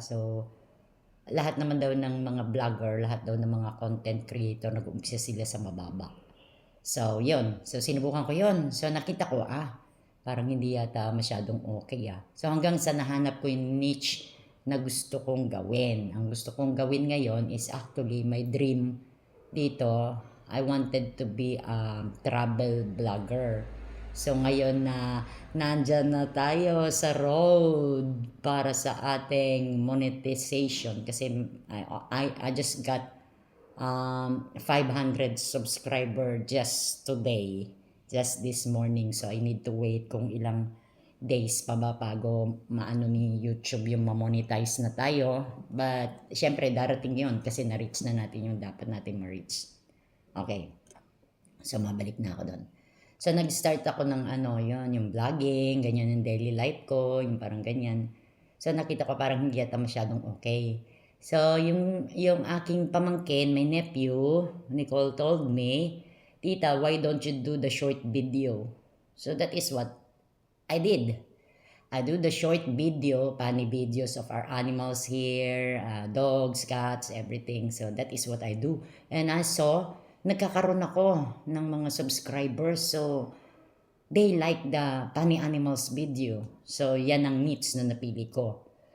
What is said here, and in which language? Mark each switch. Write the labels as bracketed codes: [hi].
[tl] So lahat naman daw ng mga vlogger, lahat daw ng mga content creator nag-uumpisa sila sa mababa. So, yun. So, sinubukan ko yun. So, nakita ko, parang hindi yata masyadong okay So, hanggang sa nahanap ko yung niche na gusto kong gawin. Ang gusto kong gawin ngayon is actually my dream dito. [en] I wanted to be a travel blogger. [tl] So, ngayon na nandyan na tayo sa road para sa ating monetization [en] kasi I just got 500 subscriber just today, just this morning. [tl] So I need to wait kung ilang days pa ba bago maano ni YouTube yung ma-monetize na tayo. But syempre darating yun kasi na-reach na natin yung dapat natin ma-reach. Okay. So mabalik na ako doon. So nag-start ako ng yung vlogging, ganyan yung daily life ko, yung parang ganyan. So nakita ko parang hindi yata masyadong okay. So yung aking pamangkin, [en] my nephew, Nicole told me, "Tita, why don't you do the short video?" So that is what I did. I do the short video, funny videos of our animals here, dogs, cats, everything. So that is what I do. And I saw, [tl] nagkakaroon ako ng mga subscribers. [en] So they like the funny animals video. [tl] So yan ang niche na napili ko.